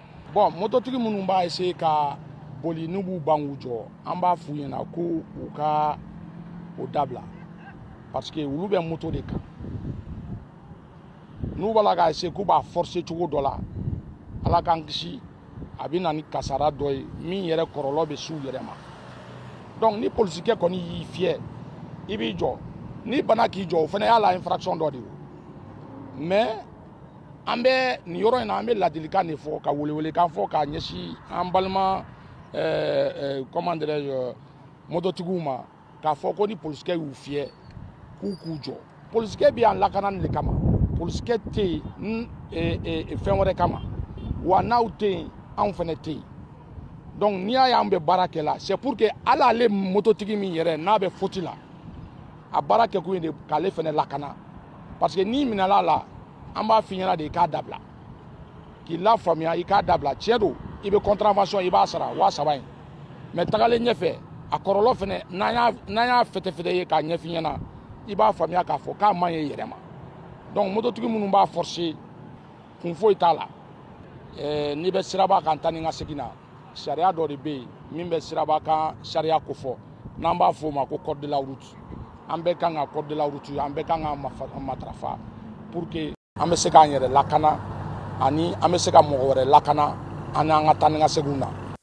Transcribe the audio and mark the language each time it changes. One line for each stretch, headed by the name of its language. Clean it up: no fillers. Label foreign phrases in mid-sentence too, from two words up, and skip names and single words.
Bambara: Bon mototigi minnu b'a essayer ka boli n'u b'u ban k'u jɔ an b'a f'u ɲɛna ko u ka o dabila
French: parce que
Bambara: olu bɛ moto de kan n'u b'a la k'a essayer k'u b'a forcer cogo dɔ la Ala k'an kisi a bɛ na ni kasara dɔ ye min yɛrɛ kɔlɔlɔ bɛ s'u yɛrɛ ma. Donc ni polisikɛ kɔni y'i fiyɛ i b'i jɔ ni bana k'i jɔ o fana y'a la infraction dɔ de ye mais an bɛ nin yɔrɔ in na an bɛ ladilikan de fɔ ka welewelekan fɔ k'a ɲɛsin an balima
French: comment dirais-je
Bambara: mototigiw ma k'a fɔ ko ni polisikɛ y'u fiyɛ k'u k'u jɔ polisikɛ bɛ yan lakanani de kama polisikɛ tɛ yen fɛn wɛrɛ kama wa n'aw tɛ yen anw fana tɛ yen donc n'i y'a ye an bɛ baara kɛ la
French: c'est pour que
Bambara: hali ale mototigi min yɛrɛ n'a bɛ faute la a baara kɛ kun ye de k'ale fana lakana
French: parce que
Bambara: n'i minɛla la an b'a f'i ɲɛna de i k'a dabila k'i lafaamuya i k'a dabila tiɲɛ don i bɛ contravention i b'a sara 3000 in mais tagalen ɲɛfɛ a kɔlɔlɔ fɛnɛ n'an y'a fɛtɛfɛtɛ ye k'a ɲɛf'i ɲɛna i b'a faamuya k'a fɔ k'a man ɲi i yɛrɛ ma donc mototigi minnu b'a forcer kun foyi t'a la n'i bɛ siraba kan taa ni ka segin na sariya dɔ de bɛ yen min bɛ siraba kan sariya ko fɔ n'an b'a fɔ o ma ko
French: code de la route
Bambara: an bɛɛ kan ka
French: code de la route
Bambara: an bɛɛ kan ka matarafa
French: pour que
Bambara: an bɛ se k'an yɛrɛ lakana ani an bɛ se ka mɔgɔ wɛrɛ lakana ani an ka taa ni ka segin na.